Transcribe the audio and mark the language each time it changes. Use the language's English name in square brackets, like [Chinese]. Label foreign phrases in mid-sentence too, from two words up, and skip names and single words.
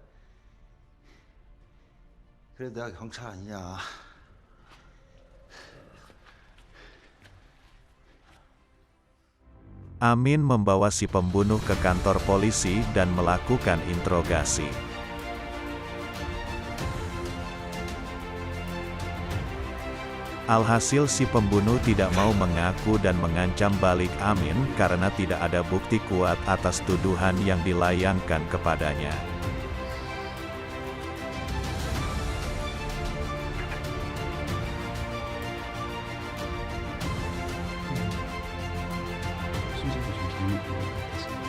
[Korean] 그래도 내가 경찰 아니냐. [Indonesian] Amin membawa si pembunuh ke kantor polisi dan melakukan interogasi. Alhasil si pembunuh tidak mau mengaku dan mengancam balik Amin karena tidak ada bukti kuat atas tuduhan yang dilayangkan kepadanya. [Korean] 순서도 좀 재밌는 것 같아서.